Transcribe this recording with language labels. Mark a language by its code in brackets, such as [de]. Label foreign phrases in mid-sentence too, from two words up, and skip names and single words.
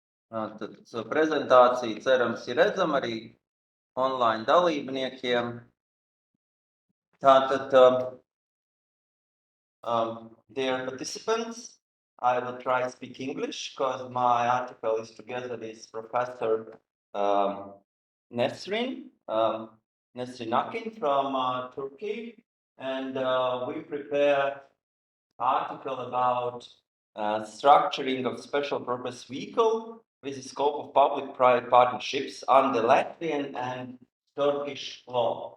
[lv] Tad prezentācija, cerams, ir redzama arī online dalībniekiem. Tātad, [en] dear participants, I will try to speak English because my article is together with Professor Nesrin Akin from Turkey, and we prepare article about structuring of special purpose vehicle with the scope of public-private partnerships under Latvian and Turkish law.